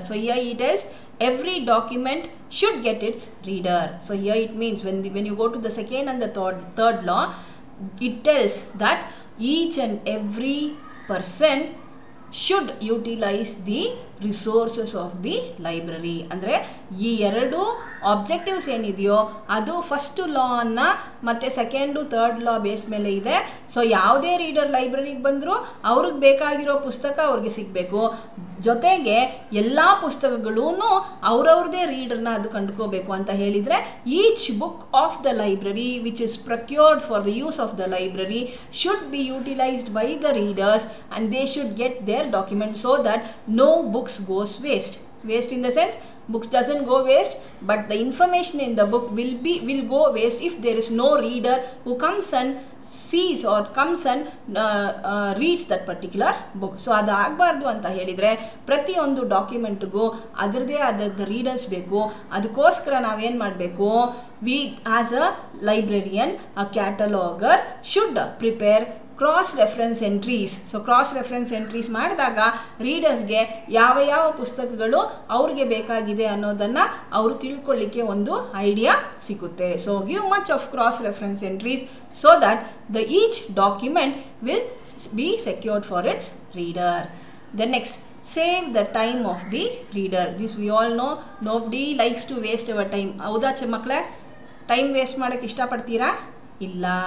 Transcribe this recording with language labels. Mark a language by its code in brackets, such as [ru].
[en] So here he tells every document should get its reader. So here it means when you go to the second and the third law, it tells that each and every person should utilize the resources of the library. [kn] ಅಂದರೆ ಈ ಎರಡು objectives ಏನಿದೆಯೋ ಅದು first law ಅನ್ನ ಮತ್ತೆ second third ಲಾ base ಮೇಲೆ ಇದೆ. So ಯಾವುದೇ ರೀಡರ್ ಲೈಬ್ರರಿಗೆ ಬಂದರೂ ಅವ್ರಿಗೆ ಬೇಕಾಗಿರೋ ಪುಸ್ತಕ ಅವ್ರಿಗೆ ಸಿಗಬೇಕು. ಜೊತೆಗೆ ಎಲ್ಲ ಪುಸ್ತಕಗಳೂ ಅವ್ರವ್ರದೇ ರೀಡರ್ನ ಅದು ಕಂಡುಕೋಬೇಕು ಅಂತ ಹೇಳಿದರೆ [en] Each book of the library which is procured for the use of the library should be utilised by the readers and they should get their documents so that no books goes waste. Waste in the sense, books doesn't go waste, but the information in the book will go waste if there is no reader who comes and sees or comes and reads that particular book. [kn] So ಅದು ಆಗಬಾರ್ದು ಅಂತ ಹೇಳಿದರೆ ಪ್ರತಿಯೊಂದು ಡಾಕ್ಯುಮೆಂಟ್ಗೂ ಅದರದೇ ಆದ readers ಬೇಕು. ಅದಕ್ಕೋಸ್ಕರ ನಾವೇನು ಮಾಡಬೇಕು, [en] We as a librarian, a cataloguer should prepare cross reference entries. [kn] So cross reference entries ಮಾಡಿದಾಗ ರೀಡರ್ಸ್ಗೆ ಯಾವ ಯಾವ ಪುಸ್ತಕಗಳು ಅವ್ರಿಗೆ ಬೇಕಾಗಿದೆ ಅನ್ನೋದನ್ನು ಅವರು ತಿಳ್ಕೊಳ್ಳಿಕ್ಕೆ ಒಂದು ಐಡಿಯಾ ಸಿಗುತ್ತೆ. So give much of cross reference entries [en] so that the each document will be secured for its reader. Then next, save the time of the reader. This we all know, nobody likes to waste our time. [kn] ಹೌದಾ ಮಕ್ಕಳೇ? Time waste ಮಾಡೋಕ್ಕೆ ಇಷ್ಟಪಡ್ತೀರಾ? ಇಲ್ಲ.